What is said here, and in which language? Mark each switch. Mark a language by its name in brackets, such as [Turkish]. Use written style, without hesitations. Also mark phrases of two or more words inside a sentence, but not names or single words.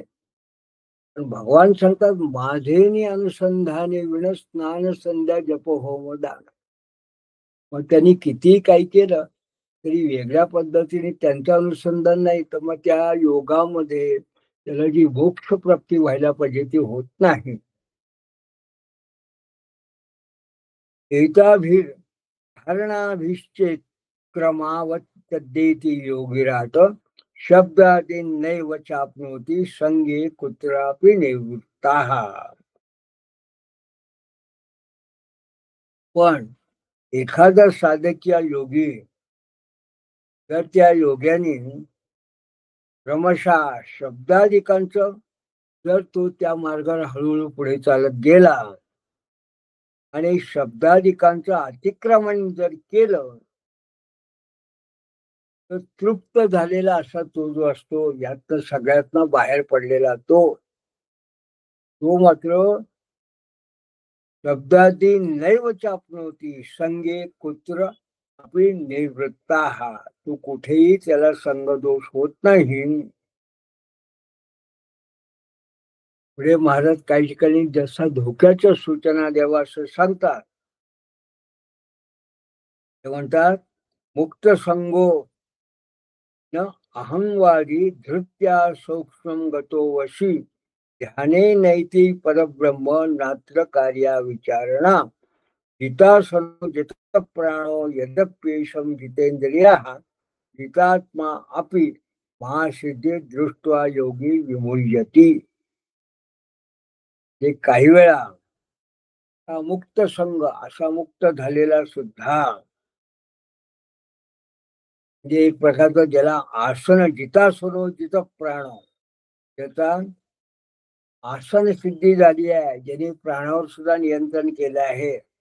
[Marathi] भगवान सांगतात, माझेनी अनुसंधाने विण स्नान संध्या जप होम दान. मग त्यांनी किती काही केलं तरी वेगळ्या पद्धतीने त्यांचं अनुसंधान नाही, तर मग त्या योगामध्ये त्याला जी मोक्ष प्राप्ती व्हायला पाहिजे ती होत नाही. [Sanskrit] एताभीर धारणाभिश्चेत क्रमावत्तेती योगिरात शब्दादी नैव चाप्नोती संगे कुत्रापि निवृत्ताः. [Marathi] पण एखादा साधक या योगी तर त्या योग्याने क्रमशः शब्दाधिकांचं जर तो त्या मार्गावर हळूहळू पुढे चालत गेला आणि शब्दाधिकांचं अतिक्रमण जर केलं तर तृप्त झालेला असा तो जो असतो यात सगळ्यातनं बाहेर पडलेला तो मात्र [Sanskrit] शब्दादी नैव चापनोती संगे कुत्र अपि निवृत्ताः [Marathi] तो कुठेही त्याला संगदोष होत नाही. पुढे महाराज काही ठिकाणी जसा धोक्याच्या सूचना द्यावा असं सांगतात. ते म्हणतात [Sanskrit] मुक्त संगो न अहंवादी धृत्या सूक्ष्म गतो वशी ध्याने नैति परब्रह्म नात्र कार्या विचारणा जितासनो जित प्राणो यद्यप्येषं जितेंद्रियः जितात्मा अपि महासिद्धी दृष्ट्वा योगी विमुह्यति. [Marathi] ते काही वेळा [Sanskrit] मुक्त संग [Marathi] असा मुक्त झालेला सुद्धा म्हणजे एक प्रकारचं ज्याला आसन [Sanskrit] जितासनो जित प्राण [Marathi] त्याचा आसन सिद्धी झाली आहे, ज्याने प्राणावर सुद्धा नियंत्रण केलं आहे.